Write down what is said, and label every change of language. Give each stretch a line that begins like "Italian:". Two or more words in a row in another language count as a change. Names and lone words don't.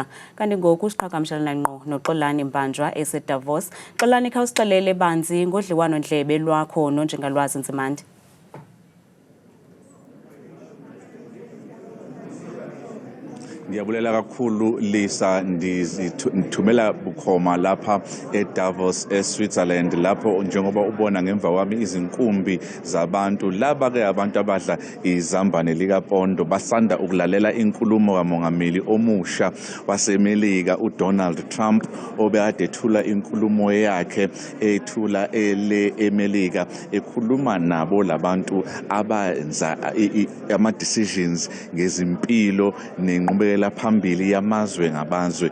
Xhosa: Kanti ngoku siqhagamshelana ngqo noXolani Mbanjwa eseDavos. Xolani, khawusixelele banzi ngodliwano-ndlebe lwakho noNjingalwazi Nzimande. Ndiyabulela kakhulu Lisa,
Zulu: ndithumela bukhoma lapha eDavos eSwitzerland, lapho njengoba ubona ngemva kwami izinkumbi zabantu laba ke abantu abadla izambane likapondo basanda ukulalela inkulumo kamongameli omusha waseMelika uDonald Trump obekade ethula inkulumo yakhe ethula eMelika ekhuluma nabo labantu abenza ama decisions ngezimpilo nenqubekela phambili yamazwe ngamazwe.